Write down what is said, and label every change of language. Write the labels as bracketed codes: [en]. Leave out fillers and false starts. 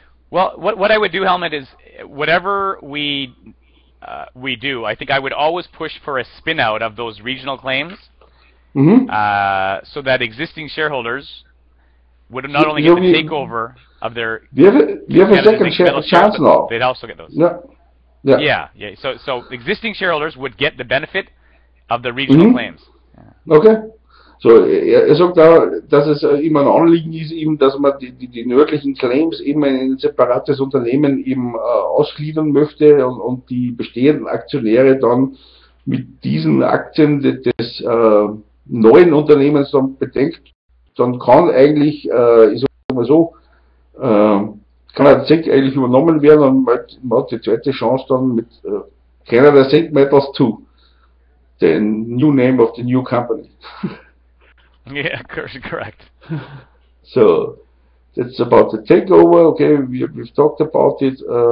[en] Well, what I would do, Helmut, is whatever we do, I think I would always push for a spin out of those regional claims, so that existing shareholders would not only get the takeover of their we have a second chance now. They'd also get those. Yeah. So existing shareholders would get the benefit of the regional claims. Okay. [de] So er sagt da, dass es ihm ein Anliegen ist, eben, dass man die nördlichen Claims eben in ein separates Unternehmen eben ausgliedern möchte und die bestehenden Aktionäre dann mit diesen Aktien des neuen Unternehmens dann bedenkt, dann kann eigentlich, ich sag mal so, kann der Zink eigentlich übernommen werden und man hat die zweite Chance dann mit Canada Zinc Metals 2, [en] the new name of the new company. Yeah, correct. So that's about the takeover. Okay, we've talked about it.